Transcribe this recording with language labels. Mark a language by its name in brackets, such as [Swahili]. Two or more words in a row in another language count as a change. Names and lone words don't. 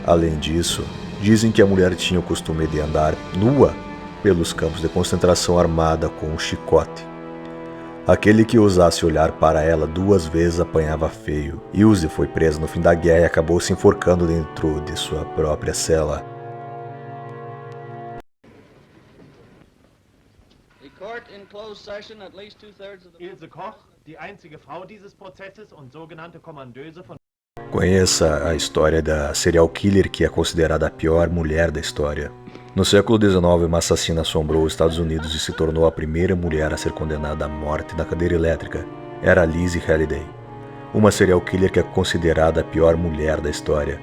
[Portuguese] Além disso, dizem que a mulher tinha o costume de andar nua pelos campos de concentração armada com um chicote. Aquele que ousasse olhar para ela 2 vezes apanhava feio. Ilse foi presa no fim da guerra e acabou se enforcando dentro de sua própria cela. [German] Ilse Koch, die einzige Frau dieses Prozesses und sogenannte Kommandöse von... [Portuguese] Conheça a história da [English] serial killer [Portuguese] que é considerada a pior mulher da história. No século XIX, uma assassina assombrou os Estados Unidos e se tornou a primeira mulher a ser condenada à morte na cadeira elétrica. Era Lizzie Halliday, uma [English] serial killer [Portuguese] que é considerada a pior mulher da história.